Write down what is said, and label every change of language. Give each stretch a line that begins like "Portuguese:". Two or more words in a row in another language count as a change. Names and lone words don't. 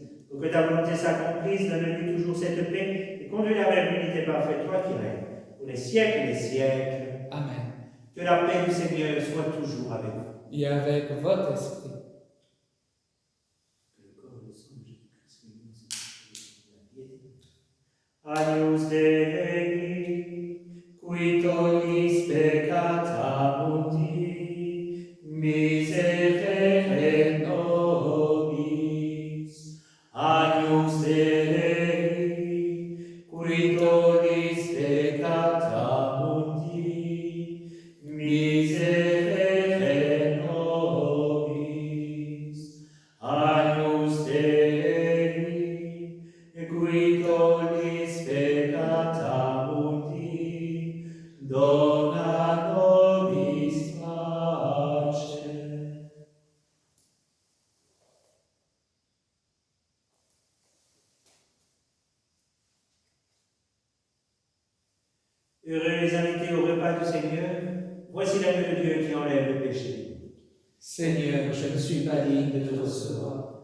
French: Pour que ta volonté s'accomplisse, donne-lui toujours cette paix et conduis-la vers l'unité parfaite, toi qui règnes, pour les siècles des siècles. Amen. Que la paix du Seigneur soit toujours avec vous. Et avec votre esprit. Que le corps et le sang de Jésus-Christ nous la piété.
Latin: Agnus Dei, qui tollis peccata mundi, miserere nobis. Agnus Dei, qui tollis peccata mundi, miserere nobis. Agnus Dei, qui tollis peccata mundi, dona nobis pace.
French: Heureux les invités au repas du Seigneur, voici l'agneau de Dieu qui enlève le péché. Seigneur, je ne suis pas digne de te recevoir,